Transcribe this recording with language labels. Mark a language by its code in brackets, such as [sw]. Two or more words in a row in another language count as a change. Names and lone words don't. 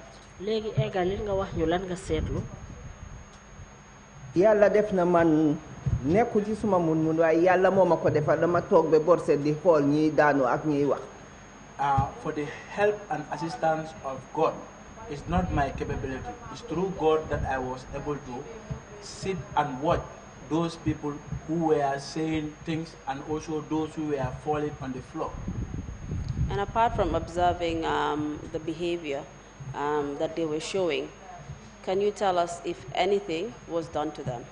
[wo] léegi eggalil nga wax ñu lan nga seetlu. yàlla def na man nekku ci suma mun waaye yàlla moo ma ko defal dama toog ba borset di xool ñiy daanu ak ñiy wax. [en] For the help and assistance of God, it's not my capability. It's through God that I was able to sit and watch those people who were saying things and also those who were falling on the floor. And apart from observing the behavior that they were showing, can you tell us if anything was done to them?